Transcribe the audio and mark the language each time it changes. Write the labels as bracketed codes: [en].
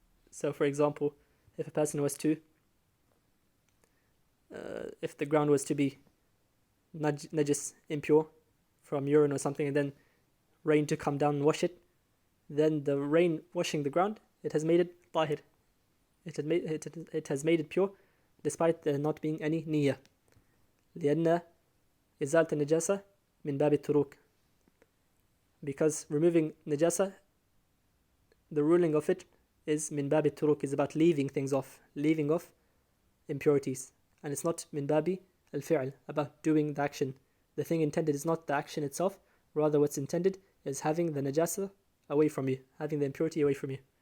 [en] So for example, if a person was to, if the ground was to be najis, impure, from urine or something, and then rain to come down and wash it, then the rain washing the ground, it has made it tahir. It has made it pure, despite there not being any niyyah. [ar] لأن إزالة النجاسة من باب التروك. [en] Because removing najasa, the ruling of it is min babi turuk, is about leaving things off, leaving off impurities. And it's not min babi al-fi'l, about doing the action. The thing intended is not the action itself, rather what's intended is having the najasa away from you, having the impurity away from you.